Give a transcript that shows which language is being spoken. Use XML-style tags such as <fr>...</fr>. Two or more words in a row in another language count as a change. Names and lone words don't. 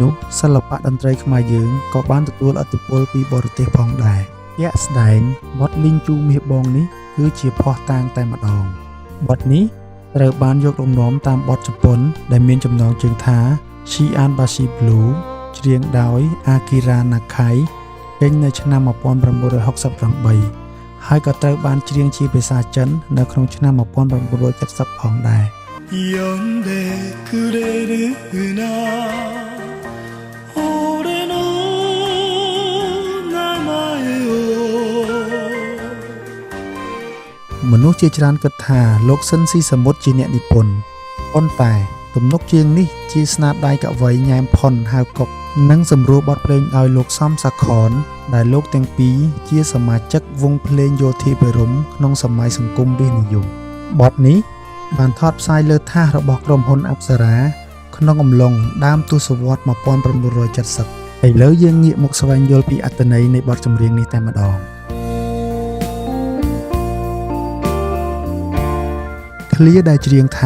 <km>នោះសិល្បៈតន្ត្រីខ្មែរយើងក៏បានទទួលឥទ្ធិពលពីបរទេសផងដែរជាក់ស្ដែងបទលីងជូមាសបងនេះគឺជាភស្តុតាងតែម្ដងបទនេះត្រូវបានយកលំនាំតាមបទជប៉ុនដែលមានចំណងជើងថា Shianbashi Blue ច្រៀងដោយ Akira Nakai ចេញនៅឆ្នាំ1968ហើយក៏ត្រូវបានច្រៀងជាភាសាចិននៅក្នុងឆ្នាំ1970ផងដែរ</km> <ja>呼んでくれるな俺の名前を</ja> <km>មនុស្សជាច្រើនគិតថាលោកស៊ិនស៊ីសាមុតជាអ្នកនិពន្ធប៉ុន្តែទំនុកច្រៀងនេះជាស្នាដៃកវីញ៉ែម ផុនហៅកុកនិងសម្រួលបទភ្លេងដោយលោកសំសាខនដែលលោកទាំងពីរជាសមាជិកវងភ្លេងយោធាភិរម្យក្នុងសម័យសង្គមរាស្ត្រនិយមបទនេះបានថតផ្សាយលើថាសរបស់ក្រុមហ៊ុនអប្សរាក្នុងអំឡុងដើមទសវត្សរ៍1970ឥឡូវយើងងាកមកស្វែងយល់ពីអត្ថន័យនៃបទចម្រៀងនេះតែម្ដងឃ្លាដែលច្រៀងថា</km>